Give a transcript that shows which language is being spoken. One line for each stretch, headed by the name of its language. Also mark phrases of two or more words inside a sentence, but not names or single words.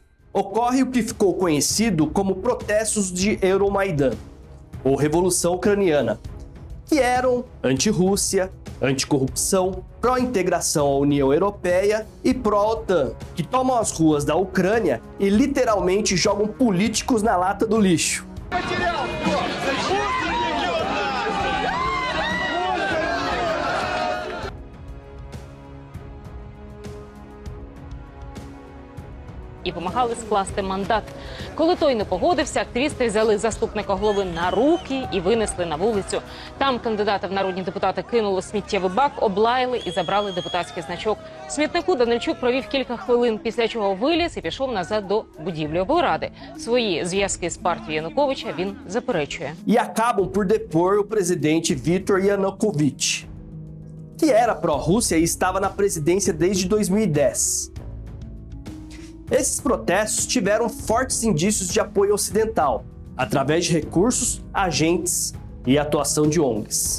Portuguese: Ocorre o que ficou conhecido como protestos de Euromaidan, ou Revolução Ucraniana, que eram anti-Rússia, anticorrupção, pró-integração à União Europeia e pró-OTAN, que tomam as ruas da Ucrânia e literalmente jogam políticos na lata do lixo.
Ukrainian: І вимагали скласти мандат. Коли той не погодився, активісти взяли заступника голови на руки і винесли на вулицю. Там кандидата в народні депутати кинули сміттєвий бак, облаяли і забрали депутатський значок. В смітнику Данильчук провів кілька хвилин, після чого виліз і пішов назад до будівлі облради. Свої зв'язки з партією Януковича він заперечує.
Portuguese: E acabam por depor o presidente Viktor Yanukovych, que era pró-Rússia e estava na presidência desde 2010. Esses protestos tiveram fortes indícios de apoio ocidental, através de recursos, agentes e atuação de ONGs.